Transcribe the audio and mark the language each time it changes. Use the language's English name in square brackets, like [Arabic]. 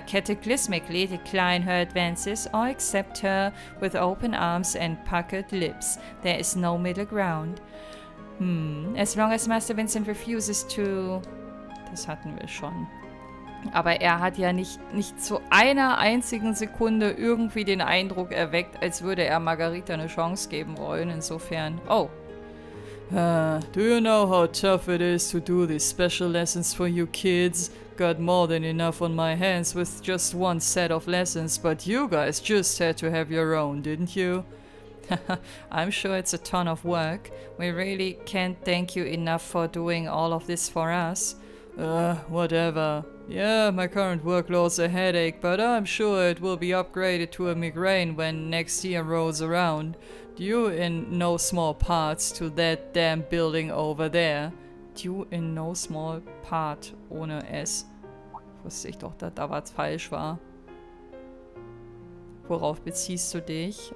[English] Cataclysmically decline her advances or accept her with open arms and puckered lips. There is no middle ground. As long as Master Vincent refuses to... [German] Das hatten wir schon. Aber er hat ja nicht zu einer einzigen Sekunde irgendwie den Eindruck erweckt, als würde er Margarita eine Chance geben wollen. Insofern... Oh. [English] Do you know how tough it is to do these special lessons for you kids? Got more than enough on my hands with just one set of lessons, but you guys just had to have your own, didn't you? I'm sure it's a ton of work. We really can't thank you enough for doing all of this for us. Whatever. Yeah, my current workload's a headache, but I'm sure it will be upgraded to a migraine when next year rolls around. Due in no small parts to that damn building over there. Due in no small part [German] ohne S. Wusste ich doch, dass da was falsch war. Worauf beziehst du dich?